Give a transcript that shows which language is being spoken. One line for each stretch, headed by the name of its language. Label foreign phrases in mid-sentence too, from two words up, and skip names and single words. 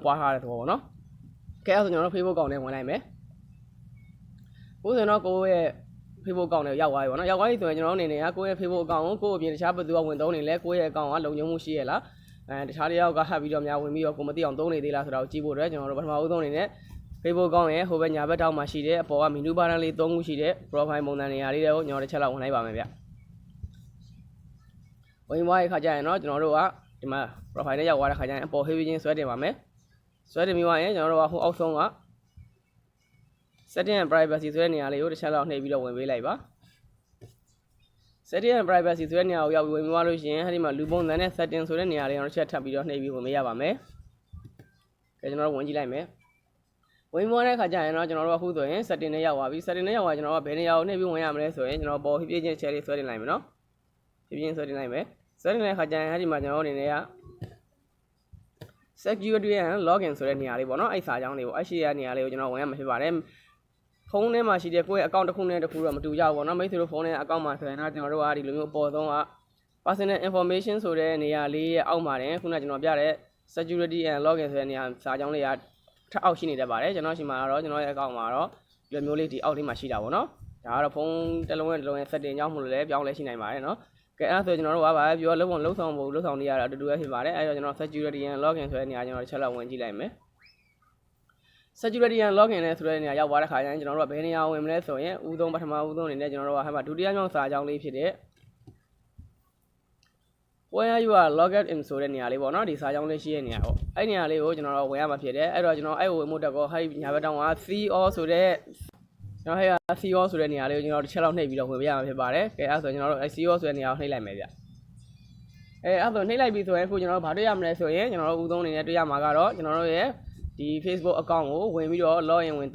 Burmese: ပွားထားတဲ့သဘောပေါ့နော်ကဲအဲ့ဆိုကျွန်တော်တို့ Facebook account နဲ့ဝင်လိုက်မယ်ကိုယ်ဆိုတော့ကိုယ့်ရဲ့ Facebook account နဲ့ရောက်သွားပြီပေါ့နော်ရောက်သွားပြီဆိုရင်ကျွန်တော်အနေနဲ့ကကိုယ့်ရဲ့ Facebook account ကိုကိုယ့်အပြင်တခြားဘယ်သူကဝင်သုံးနေလဲကိုယ့်ရဲ့ account ကလုံခြုံမှုရှိရလားတခြားတယောက်ကဟပ်ပြီးတော့များဝင်ပြီးတော့ကိုမသိအောင်သုံးနေသေးလားဆိုတာကိုကြည့်ဖို့အတွက်ကျွန်တော်တို့ပထမဦးဆုံးအနေနဲ့ Facebook account ရဲ့ဟိုဘက်ညာဘက်တောက်မှာရှိတဲ့အပေါ်က
English: menu bar
Burmese: လေး3ခုရှိတဲ့ profile ပုံစံနေရာလေးတွေကိုကျွန်တော်တစ်ချက်လောက်ဝင်လိုက်ပါမယ်ဗျ ဝင်သွားတဲ့ခါကျရင်တော့ကျွန်တော်တို့ကဒီမှာ profile နဲ့ရောက်သွားတဲ့ခါကျရင်အပေါ် heavy ချင်းဆွဲတင်ပါမယ်ဆွဲတင်ပြီးသွားရင်ကျွန်တော်တို့ကဟိုအောက်ဆုံးက setting
English: and privacy
Burmese: ဆိုတဲ့နေရာလေးကိုတစ်ချက်လောက်နှိပ်ပြီးတော့ဝင်ပေးလိုက်ပါ
English: setting and privacy
Burmese: ဆိုတဲ့နေရာကိုရောက်ပြီးဝင်သွားလို့ရှိရင်အဲဒီမှာလူပုံစံနဲ့ setting ဆိုတဲ့နေရာလေးကိုတစ်ချက်ထပ်ပြီးတော့နှိပ်ပြီးဝင်ပေးရပါမယ်ကဲကျွန်တော်တို့ဝင်ကြည့်လိုက်မယ်ဝင်သွားတဲ့အခါကျရင်တော့ကျွန်တော်တို့အခုဆိုရင် setting နဲ့ရောက်သွားပြီ setting နဲ့ရောက်သွားကျွန်တော်ကဘယ်နေရာကိုနှိပ်ပြီးဝင်ရမလဲဆိုရင်ကျွန်တော်ပေါ်ဖြည်းဖြည်းချင်း share လေးဆွဲတင်လိုက်မယ်နော်ဖြည်းဖြည်းချင်းဆွဲတင်လိုက်မယ်ဆွဲတင်တဲ့အခါကျရင်အဲဒီမှာကျွန်တော်တို့အနေနဲ့က
English: security and login
Burmese: ဆိုတဲ့နေရာလေးပေါ့နော်အဲ့စာကြောင်းလေးကိုအရှိရနေရာလေးကိုကျွန်တော်ဝင်ရမှာဖြစ်ပါတယ်ဖုန်းထဲမှာရှိတဲ့ကိုယ့်ရဲ့ account တစ်ခုနဲ့တစ်ခုတော့မတူကြဘူးပေါ့နော်မိတ်ဆွေတို့ဖုန်းထဲ account မှာဆိုရင်တော့ကျွန်တော်တို့ကဒီ လိုမျိုးအပေါ်ဆုံးက
English: personal information
Burmese: ဆိုတဲ့နေရာလေးရဲ့အောက်မှာတင်ခုနကကျွန်တော်ပြတဲ့
English: security and login
Burmese: ဆိုတဲ့နေရာစာကြောင်းလေးကထပ်အောက်ရှိနေ တတ်ပါတယ်ကျွန်တော်ရှိမှာတော့ကျွန်တော်ရဲ့ account မှာတော့ဒီလိုမျိုးလေးဒီအောက်လေးမှာရှိတာပေါ့နော်ဒါကတော့ဖုန်းတစ်လုံးရဲ့ setting ကြောင့်မလို့လဲပြောင်းလဲရှိနိုင်ပါတယ်နော်ကဲအဲ့ဒါဆိုကျွန်တော်တို့ကဗာပြောလုံးဆောင်ဖို့လုံးဆောင်နေရတာအတူတူပဲဖြစ်ပါတယ်အဲ့တော့ကျွန်တော်
English: security and login
Burmese: ဆိုတဲ့နေရာကျွန်တော်တစ်ချက်လောက်ဝင်ကြည့်လိုက်မယ်
English: security and login
Burmese: နဲ့ဆိုတဲ့နေရာရောက်သွားတဲ့ခါကျရင်ကျွန်တော်တို့ကဘယ်နေရာဝင်မလဲဆိုရင်ဦးဆုံးပထမဦးဆုံးအနေနဲ့ကျွန်တော်တို့ကဟဲ့မှာဒုတိယမြောက်စာကြောင်းလေးဖြစ်တဲ့
English: where you are logged in
Burmese: ဆိုတဲ့နေရာလေးပေါ့နော်ဒီစာကြောင်းလေးရှိတဲ့နေရာပေါ့အဲ့နေရာလေးကိုကျွန်တော်တို့ဝင်ရမှာဖြစ်တယ်အဲ့တော့ကျွန်တော်အဲ့ကိုဝင်မှုတက်ကောဟဲ့ညာဘက်တောင်က CO ဆိုတဲ့ကျွန်တော်ဟဲ့က CO ဆိုတဲ့နေရာလေးကိုကျွန်တော်တစ်ချက်လောက်နှိပ်ပြီးတော့ဝင်ပြရမှာဖြစ်ပါတယ်ကဲအဲ့ဆိုကျွန်တော်တို့ CO ဆိုတဲ့နေရာကိုနှိပ်လိုက်မယ်ဗျအဲ့ဆိုနှိပ်လိုက်ပြီဆိုရင်အခုကျွန်တော်တို့ဘာတွေ့ရမလဲဆိုရင်ကျွန်တော်တို့ဦးဆုံးအနေနဲ့တွေ့ရမှာကတော့ကျွန်တော်တို့ရဲ့ဒီ Facebook account ကိုဝင်ပြီးတော့ login ဝင်